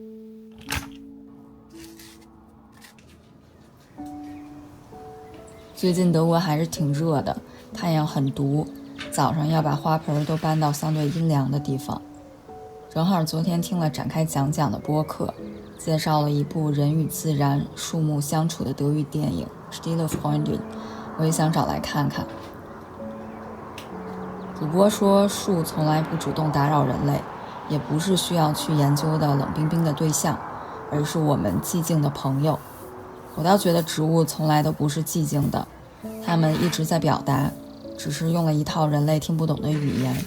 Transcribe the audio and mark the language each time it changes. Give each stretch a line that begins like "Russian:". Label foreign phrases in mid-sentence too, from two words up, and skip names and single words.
Chinese: 最近德國還是挺熱的，太陽很毒，早上要把花盆都搬到相对陰涼的地方。正好昨天聽了展開講講的播客，介紹了一部人與自然、樹木相處的德語電影《Stille Freundin》，我也想找來看看。主播說，樹從來不主動打擾人類，也不是需要去研究的冷冰冰的对象，而是我們寂靜的朋友。我倒覺得植物從來都不是寂靜的，它們一直在表達，只是用了一套人類聽不懂的語言。